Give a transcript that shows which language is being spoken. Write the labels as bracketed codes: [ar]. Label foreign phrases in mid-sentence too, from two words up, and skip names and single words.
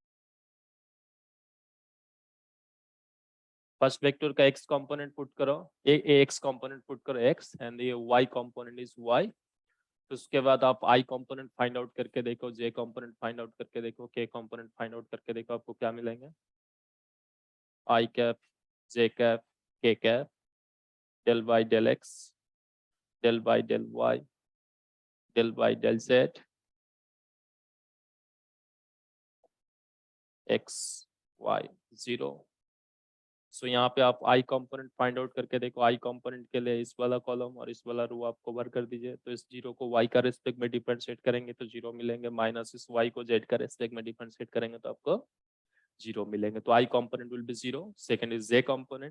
[en] first vector का x component put करो, x component put करो x, and ये y component is y. [hi] तो उसके बाद आप i [en] component find out [hi] करके देखो, j [en] component find out [hi] करके देखो, k [en] component find out [hi] करके देखो, आपको क्या मिलेंगे? [en] i cap, j cap, k cap, del y del x, del y del y, del y del z, x y 0. [hi] सो यहाँ पे आप i [en] component find out [hi] करके देखो. i कंपोनेंट के लिए इस वाला कॉलम और इस वाला रो आप कवर कर दीजिए. तो इस 0 को y का रेस्पेक्ट में डिफरेंशिएट करेंगे तो 0 मिलेंगे, माइनस इस y को z का रेस्पेक्ट में डिफरेंशिएट करेंगे तो आपको 0 मिलेंगे. [en] तो i component will be 0. second is j component.